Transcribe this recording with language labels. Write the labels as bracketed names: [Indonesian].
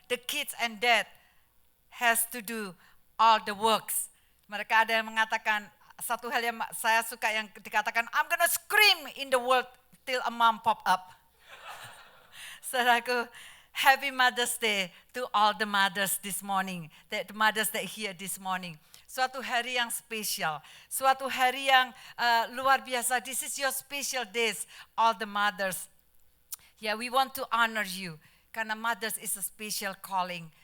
[English] The kids and dad has to do all the works. [Indonesian] Mereka ada yang mengatakan satu hal yang saya suka yang dikatakan, [English] I'm gonna scream in the world till a mom pop up. Saudaraku, happy Mother's Day to all the mothers this morning, the mothers that here this morning. [Indonesian] Suatu hari yang spesial, suatu hari yang luar biasa. [English] This is your special days, all the mothers. Yeah, we want to honor you, karena mothers is a special calling.